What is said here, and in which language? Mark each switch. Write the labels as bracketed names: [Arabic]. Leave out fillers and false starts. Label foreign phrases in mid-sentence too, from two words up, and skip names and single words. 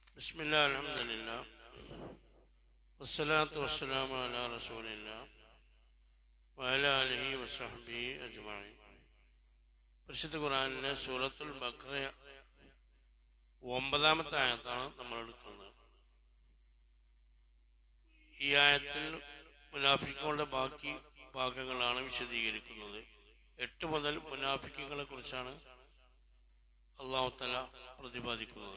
[Arabic] بسم الله الحمد لله والصلاة والسلام على رسول الله وعلى آله وصحبه أجمعين. [Malayalam] പരിശുദ്ധ ഖുർആനിലെ സൂറത്തുൽ ബഖറ 9-ാമത്തെ ആയത്താണ് നമ്മൾ എടുക്കുന്നത്. ഈ ആയത്തിൽ മുനാഫിക്കുകളുടെ ബാക്കി ഭാഗങ്ങളാണ് വിശദീകരിക്കുന്നത്. 8 മുതൽ മുനാഫിക്കുകളെ കുറിച്ചാണ് [Arabic] الله تعالى [Malayalam] പ്രതിപാദിക്കുന്നത്.